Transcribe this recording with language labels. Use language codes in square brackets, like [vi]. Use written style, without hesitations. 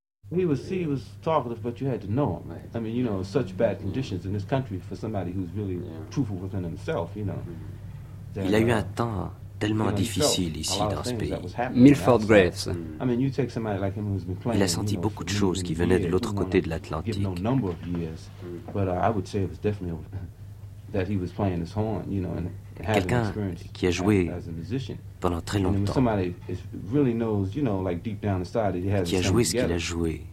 [en] He was talkative, but you had to know him. Right. I mean, you know, such bad conditions in this country for somebody who's really truthful within himself, you know. [fr] That, il a eu un temps tellement difficile ici dans ce pays. [en] Milford Graves. I mean, you take somebody like him who's been playing. [fr] Il a senti beaucoup de choses qui venaient de l'autre côté de l'Atlantique. [en] Give no number of years, but I would say it was definitely that he was playing his horn, you know, and [fr] quelqu'un qui a joué pendant très longtemps, qui a joué ce qu'il a joué.